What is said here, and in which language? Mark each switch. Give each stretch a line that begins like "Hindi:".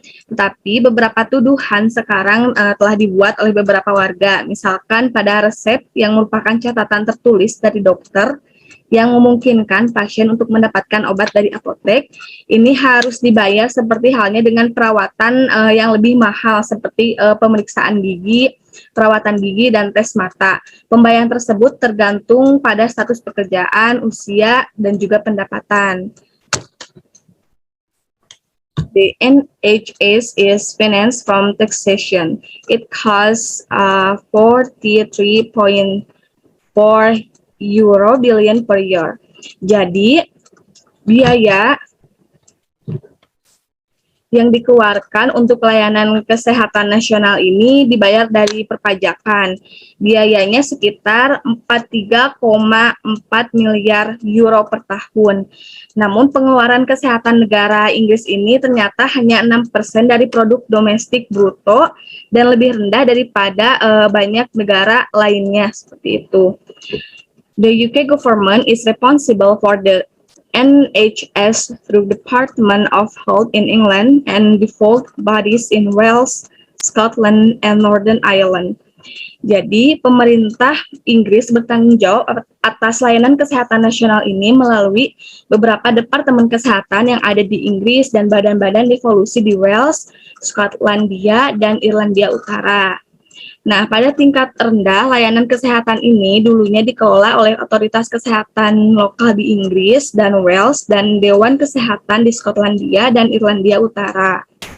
Indonesian: Tetapi beberapa tuduhan sekarang telah dibuat oleh beberapa warga, misalkan pada resep yang merupakan catatan tertulis dari dokter yang memungkinkan pasien untuk mendapatkan obat dari apotek, ini harus dibayar seperti halnya dengan perawatan yang lebih mahal seperti pemeriksaan gigi, perawatan gigi, dan tes mata. Pembayaran tersebut tergantung pada status pekerjaan, usia, dan juga pendapatan.
English: The NHS is financed from taxation. It costs 43.4 euro billion per year.
Indonesian: Jadi biaya yang dikeluarkan untuk layanan kesehatan nasional ini dibayar dari perpajakan. Biayanya sekitar 43,4 miliar euro per tahun. Namun pengeluaran kesehatan negara Inggris ini ternyata hanya 6% dari produk domestik bruto dan lebih rendah daripada banyak negara lainnya seperti itu.
English: The UK government is responsible for the NHS through Department of Health in England and default bodies in Wales, Scotland, and Northern Ireland.
Indonesian: Jadi, pemerintah Inggris bertanggung jawab atas layanan kesehatan nasional ini melalui beberapa departemen kesehatan yang ada di Inggris dan badan-badan devolusi di Wales, Skotlandia, dan Irlandia Utara. Nah, pada tingkat rendah, layanan kesehatan ini dulunya dikelola oleh otoritas kesehatan lokal di Inggris dan Wales dan Dewan Kesehatan di Skotlandia dan Irlandia Utara.